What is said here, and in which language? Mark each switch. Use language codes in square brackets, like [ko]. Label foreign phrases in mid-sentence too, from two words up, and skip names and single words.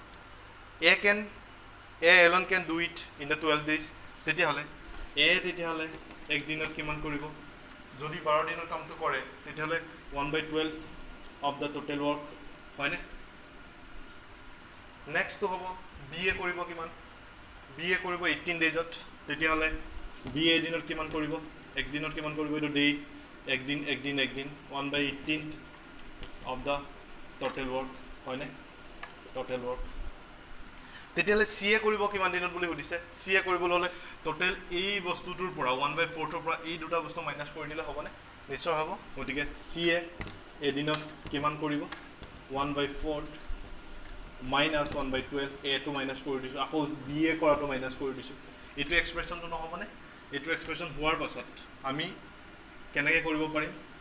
[en] A alone can do it in the 12 days [as] তেতিয়াহ'লে তেতিয়াহ'লে একদিনত কিমান কৰিব যদি 12 দিনৰ কামটো কৰে তেতিয়াহ'লে 1/12 [en] of the total work [as] হয়নে নেক্সট তো হ'ব B কৰিব কিমান B কৰিব 18 ডেজত তেতিয়াহ'লে B এদিনত কিমান কৰিব একদিনত কিমান কৰিব এইটো ডে একদিন 1/18 [en] of the total work [as] হয়নে [en] total work [as] তেতিয়াহ'লে C কৰিব কিমান দিনত বুলি সুধিছে C কৰিবলৈ হ'লে টোটেল এই বস্তুটোৰ পৰা 1/4 ৰ পৰা এই দুটা বস্তু মাইনাস কৰি দিলে হ'বনে নিশ্চয় হ'ব গতিকে C এদিনত কিমান কৰিব 1/4 minus 1/12 A টো মাইনাস কৰি দিছোঁ আকৌ B কৰাটো মাইনাস কৰি দিছোঁ এইটো এক্সপ্ৰেছনটো নহ'বনে এইটো এক্সপ্ৰেছন হোৱাৰ পাছত আমি কেনেকৈ কৰিব পাৰিম